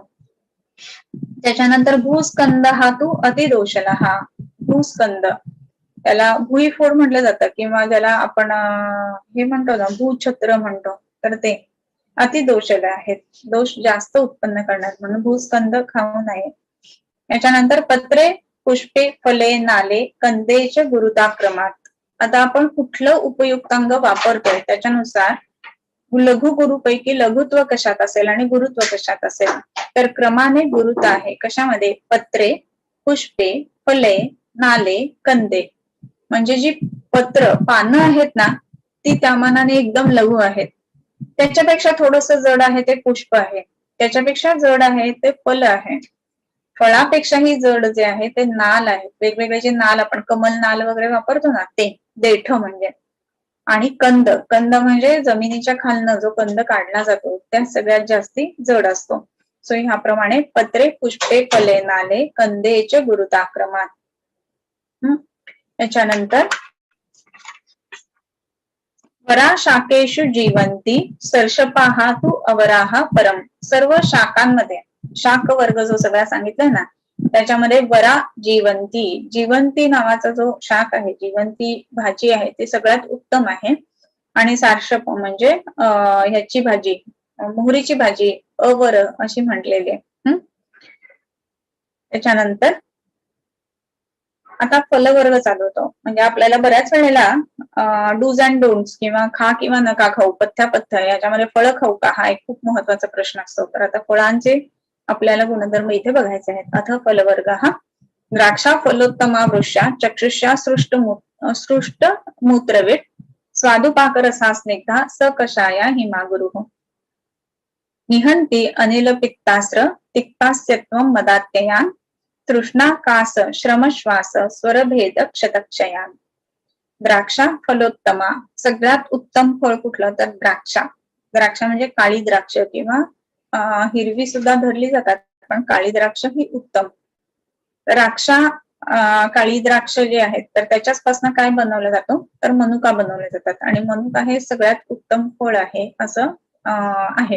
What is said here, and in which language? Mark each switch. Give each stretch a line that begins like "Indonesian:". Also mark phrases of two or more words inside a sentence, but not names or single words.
Sanskrit: त्याच्यानंतर भूस्कंद हा तू अतिदोषला.
Marathi: हा भूस्कंद त्याला भुईफोड म्हटलं जातं किंवा ज्याला आपण हे म्हणतो ना भूछत्र म्हणतो, तर ते अतिदोषला आहेत, दोष जास्त उत्पन्न करणार म्हणून भूस्कंद खाऊ नये.
Sanskrit: याच्यानंतर पत्रे पुष्पे फले नाले कंदेच्या गुरुताक्रमात.
Marathi: आता आपण कुठलं उपयुक्तांग वापरतोय त्याच्यानुसार लघु गुरुपैकी लघुत्व कशात असेल आणि गुरुत्व कशात असेल, तर क्रमाने गुरुत्व आहे कशामध्ये,
Sanskrit: पत्रे पुष्पे फले नाले कंदे.
Marathi: म्हणजे जी पत्र पानं आहेत ना ती त्या मानाने एकदम लघु आहेत. त्याच्यापेक्षा थोडस जड आहे ते पुष्प आहे, त्याच्यापेक्षा जड आहे ते फल आहे, फळापेक्षाही जड जे आहे ते नाल आहे. वेगवेगळे जे नाल आपण कमल नाल वगैरे वापरतो ना ते देठ म्हणजे. आणि कंद म्हणजे जमिनीच्या खालनं जो कंद काढला जातो त्या सगळ्यात जास्ती जड असतो. सो ह्याप्रमाणे
Sanskrit: पत्रे पुष्पे फले नाले कंदेच्या गुरुताक्रमात. त्याच्यानंतर वरा शाखेषु जीवंती सर्षपाहा तू अवराहा परम.
Marathi: सर्व शाखांमध्ये शाख वर्ग जो सगळा सांगितलाय ना त्याच्यामध्ये वरा जीवंती नावाचा जो शाख आहे, जीवंती भाजी आहे ते सगळ्यात उत्तम आहे. आणि सार्षप म्हणजे ह्याची भाजी मोहरीची भाजी अवर अशी म्हटलेली आहे. त्याच्यानंतर आता फलवर्ग चालू होतो, म्हणजे आपल्याला बऱ्याच वेळेला
English: dos and don'ts
Marathi: किंवा खा किंवा नका खाऊ, पथ्य याच्यामध्ये फळं खाऊ का हा एक खूप महत्वाचा प्रश्न असतो. तर आता फळांचे आपल्याला गुणधर्म इथे बघायचे आहेत.
Sanskrit: अथ फलवर्ग हा द्राक्षा फलोत्तमा वृक्षा चक्षुषा सृष्ट मूत्रवेट स्वादुपाकरसा स्निग्धा स कषाया हिमा गुरु. निहंती अनिल पित्तास्त्र तिक्तास्यत्वं मदात्ययान तृष्णा कास श्रमश्वास स्वरभेद क्षतक्षयान. द्राक्षा फलोत्तमा
Marathi: सगळ्यात उत्तम फळ कुठलं तर द्राक्षा म्हणजे काळी द्राक्ष किंवा हिरवी सुद्धा धरली जातात पण काळी द्राक्ष ही उत्तम. काळी द्राक्ष जे आहेत तर त्याच्यापासून काय बनवलं जातो तर मनुका बनवले जातात आणि मनुका हे सगळ्यात उत्तम फळ आहे असं आहे.